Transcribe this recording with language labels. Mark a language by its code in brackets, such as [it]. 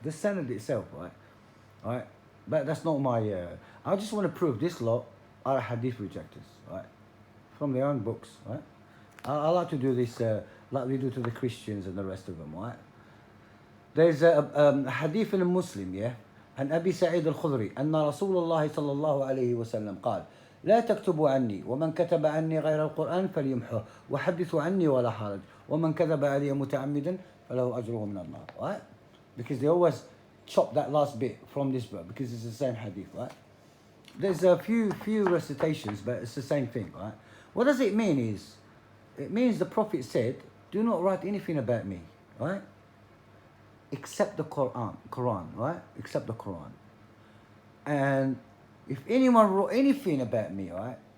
[en] The sanad itself, right? But that's not my, I just want to prove this lot are hadith rejectors, right? From their own books, right? I like to do this, like we do to the Christians and the rest of them, right? There's a hadith in a Muslim, yeah? [ar] عن أبي سعيد الخدري أن رسول الله صلى الله عليه وسلم قال لا تكتبوا عني ومن كتب عني غير القرآن فليمحه وحدثوا عني ولا حرج ومن كذب علي متعمدا فله أجره من الله, [en] right? Because they always chop that last bit from this book because it's the same hadith, right? There's a few recitations, but it's the same thing, right? What does it mean is, it means the Prophet said, do not write anything about me, right? Except the Quran, right? Except the Quran. And if anyone wrote anything about me, right?